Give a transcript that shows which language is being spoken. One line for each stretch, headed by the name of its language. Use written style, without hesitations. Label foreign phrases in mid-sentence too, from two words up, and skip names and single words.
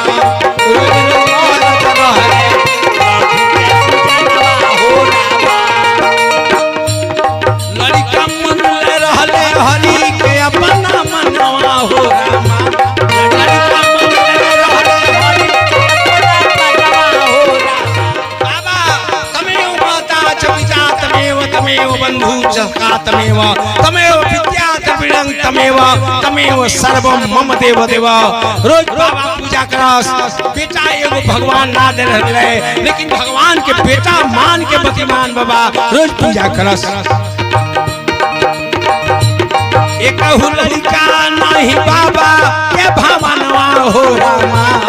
Bhojpuri: रोज रोज करत रहले लड़का मन रहले हरि के अपना मनवा हो रामा। लड़का मन रहले हरि के अपना मनवा हो रामा।
Sanskrit: बाबा तमेव माता च पिता तमेव तमेव बंधु च तमेव तमेव विद्या त्रिविधं तमेव सर्वं मम देव देव।
Bhojpuri: रोज बाबा पूजा करस, बेटा एगो भगवान ना दे रहले, लेकिन भगवान के बेटा मान के मतिमान बाबा रोज पूजा करस। एक लड़का नहीं बाबा के भावनवा हो रामा।